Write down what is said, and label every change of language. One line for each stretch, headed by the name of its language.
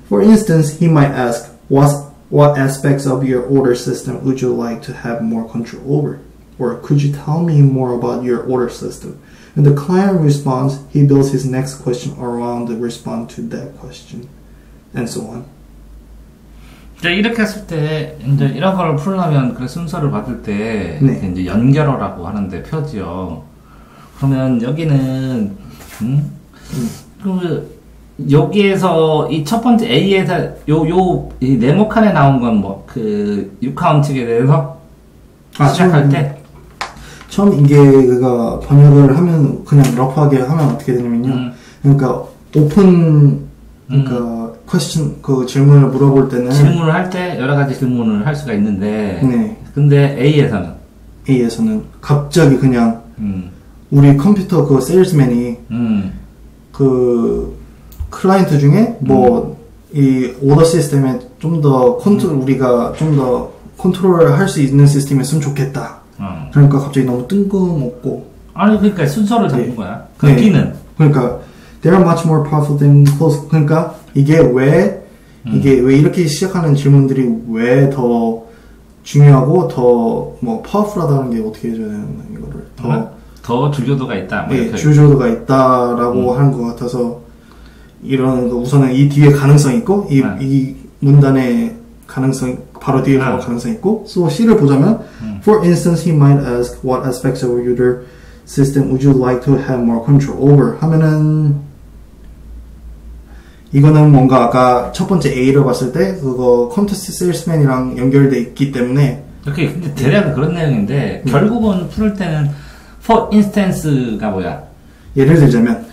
English: For instance, he might ask, what aspects of your order system would you like to have more control over? Or could you tell me more about your order system? When the client responds, he builds his next question around the response to that question, and so on.
Korean: 이렇게 했을 때 이제 이런 거를 풀려면 그 순서를 받을 때 네. 이제 연결어라고 하는데 표지요. 그러면 여기는 그 여기에서 이 첫 번째 A에서 이 네모칸에 나온 건 뭐 그 유카운트에 대해서 시작할 때 처음 이게 그가 번역을 하면 그냥 러프하게 하면 어떻게 되냐면요. 그러니까 오픈 그러니까 퀘스천 그 질문을 물어볼 때는 질문을 할 때 여러 가지 질문을 할 수가 있는데 네. 근데 A에서는 갑자기 그냥 우리 컴퓨터 그 세일즈맨이 그 클라이언트 중에 뭐 이 오더 시스템에 좀 더 우리가 좀 더 컨트롤을 할 수 있는 시스템이었으면 좋겠다. 그러니까 갑자기 너무 뜬금없고 아니 그러니까 순서를 잡는 거야. 그 B는 그러니까
English: they are much more powerful than close.
Korean: 그러니까 이게 왜 이렇게 시작하는 질문들이 왜 더 중요하고 더 뭐 파워풀하다는 게 어떻게 해줘야 되는 이거를 더 주요도가 있다. 뭐 네, 주요도가 있다라고 하는 것 같아서 이런 거 우선은 이 뒤에 가능성 있고 이 문단의 가능성 바로 뒤에 가능성 있고.
English: So
Korean: C를 보자면
English: For instance, he might ask what aspects of your system would you like to have more control over?
Korean: 하면은 이거는 뭔가 아까 첫 번째 A를 봤을 때 그거 컴퓨터 세일스맨이랑 연결돼 있기 때문에 이렇게 근데 대략은 그런 내용인데 결국은 풀을 때는
English: for instance
Korean: 가 뭐야? 예를 들자면